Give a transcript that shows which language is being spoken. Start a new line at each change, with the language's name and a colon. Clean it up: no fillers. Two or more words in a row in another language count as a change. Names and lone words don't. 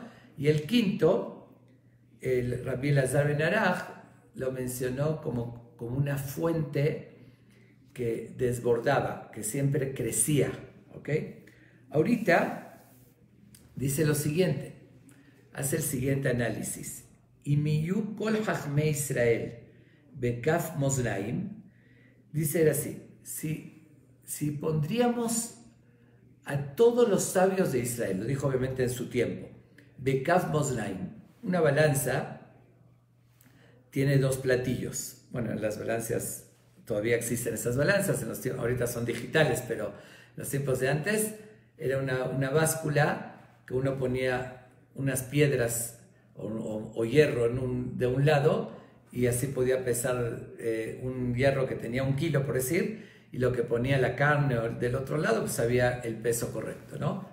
Spanish: Y el quinto, el Rabbi Elazar ben Araj, lo mencionó como una fuente que desbordaba, que siempre crecía. ¿Ok? Ahorita dice lo siguiente, hace el siguiente análisis.
Hebrew: אם יהיו כל חכמי ישראל בכף מאזניים,
Spanish: dice así, si pondríamos a todos los sabios de Israel, lo dijo obviamente en su tiempo,
Hebrew: בכף מאזניים,
Spanish: una balanza tiene dos platillos. Bueno, en las balanzas todavía existen esas balanzas, ahorita son digitales, pero en los tiempos de antes era una báscula que uno ponía unas piedras o hierro de un lado y así podía pesar un hierro que tenía 1 kilo, por decir, y lo que ponía la carne del otro lado, pues había el peso correcto, ¿no?